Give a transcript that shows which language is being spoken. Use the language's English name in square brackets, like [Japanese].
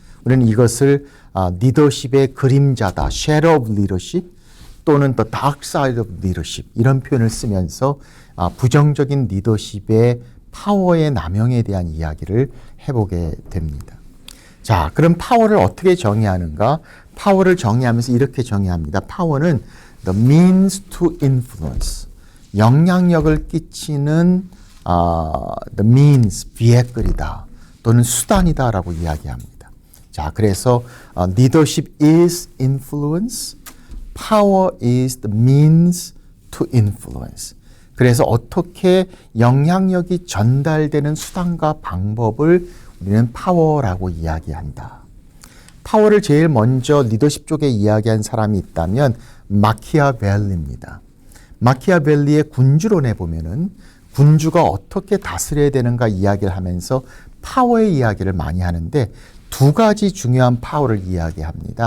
[Korean] 우리는 이것을 리더십의 그림자다, [English] shadow of leadership [Korean] 또는 [English] the dark side of leadership [Korean] 이런 표현을 쓰면서 부정적인 리더십의 파워의 남용에 대한 이야기를 해보게 됩니다. 자, 그럼 파워를 어떻게 정의하는가? 파워를 정의하면서 이렇게 정의합니다. 파워는 [English] the means to influence. [Korean] 영향력을 끼치는 the means, 비해끌이다 또는 수단이다라고 이야기합니다. 자, 그래서 [English] leadership is influence, power is the means to influence. [Korean] 그래서 어떻게 영향력이 전달되는 수단과 방법을 우리는 파워라고 이야기한다. 파워를 제일 먼저 리더십 쪽에 이야기한 사람이 있다면 마키아벨리입니다. 마키아벨리의 군주론에 보면은 군주가 어떻게 다스려야 되는가 이야기를 하면서 파워의 이야기를 많이 하는데 두 가지 중요한 파워를 이야기합니다.